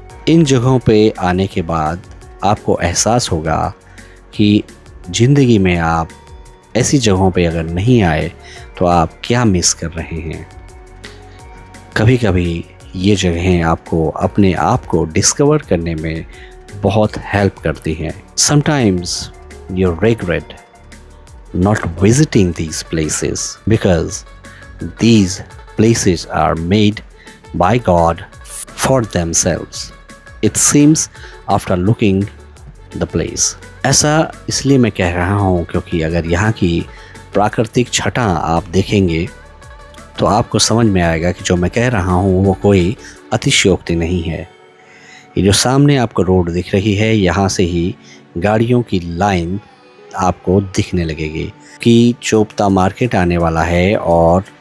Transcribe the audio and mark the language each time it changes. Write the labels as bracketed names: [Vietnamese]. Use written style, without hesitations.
[Hindi] इन जगहों पे आने के बाद आपको एहसास होगा कि ज़िंदगी में आप ऐसी जगहों पे अगर नहीं आए तो आप क्या मिस कर रहे हैं। कभी कभी ये जगहें आपको अपने आप को डिस्कवर करने में बहुत हेल्प करती हैं। [English] Sometimes you regret not visiting these places because these places are made by God for themselves. It seems after looking the place. [Hindi] ऐसा इसलिए मैं कह रहा हूँ क्योंकि अगर यहाँ की प्राकृतिक छटा आप देखेंगे तो आपको समझ में आएगा कि जो मैं कह रहा हूँ वो कोई अतिशयोक्ति नहीं है। ये जो सामने आपको रोड दिख रही है, यहाँ से ही गाड़ियों की लाइन आपको दिखने लगेगी कि चोपता मार्केट आने वाला है और